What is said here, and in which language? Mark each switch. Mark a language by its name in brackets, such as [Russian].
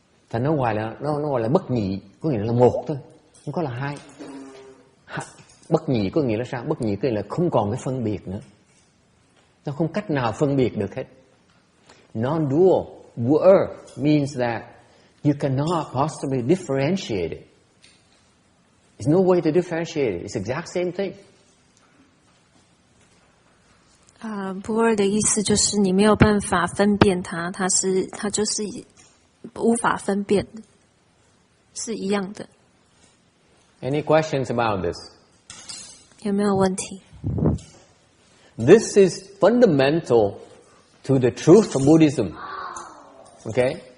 [Vietnamese] Thành nó gọi là bất nhị, có nghĩa là một thôi, không có là hai. Bất nhị có nghĩa là sao? Bất nhị có nghĩa là không còn cái phân biệt nữa. Nó không cách nào phân biệt được hết. [English] Non-dual, dual means that you cannot possibly differentiate it. There's no way to differentiate it. It's the exact same thing. [Chinese] 不二的意思就是你没有办法分辨它，它就是无法分辨的，是一样的。 [English] Any questions about this? [Chinese] 有没有问题？ [English] This is fundamental to the truth of Buddhism. Okay?